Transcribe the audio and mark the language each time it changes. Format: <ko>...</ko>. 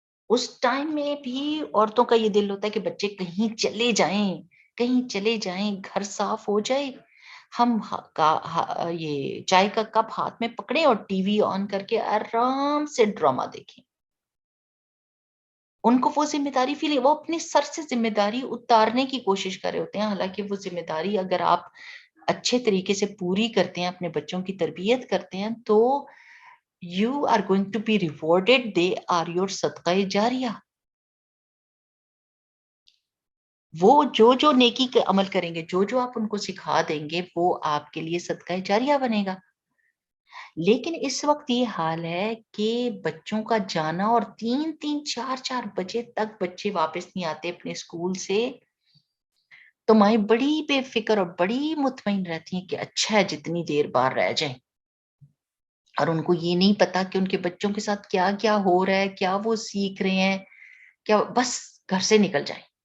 <ur>اس time میں بھی عورتوں کا یہ دل ہوتا ہے کہ بچے کہیں چلے جائیں، گھر صاف ہو جائے، ہم یہ چائے کا کپ ہاتھ میں پکڑیں اور ٹی وی آن کر کے آرام سے ڈرامہ دیکھیں. ان کو وہ ذمہ داری فیل ہے، وہ اپنے سر سے ذمہ داری اتارنے کی کوشش کر رہے ہوتے ہیں. حالانکہ وہ ذمہ داری اگر آپ اچھے طریقے سے پوری کرتے ہیں، اپنے بچوں کی تربیت کرتے ہیں، تو</ur> <en>you are going to be rewarded. They are your صدقہ جاریہ.</en> <ur>وہ جو نیکی کے عمل کریں گے, جو آپ ان کو سکھا دیں گے, وہ آپ کے لیے صدقہ جاریہ بنے گا. لیکن اس وقت یہ حال ہے کہ بچوں کا جانا, اور 3-3 4 بجے تک بچے واپس نہیں آتے اپنے اسکول سے, تو مائیں بڑی بے فکر اور بڑی مطمئن رہتی ہیں کہ اچھا ہے جتنی دیر باہر رہ جائیں, اور ان کو یہ نہیں پتا کہ ان کے بچوں کے ساتھ کیا کیا ہو رہا ہے, کیا وہ سیکھ رہے ہیں, کیا بس گھر سے نکل جائیں.</ur>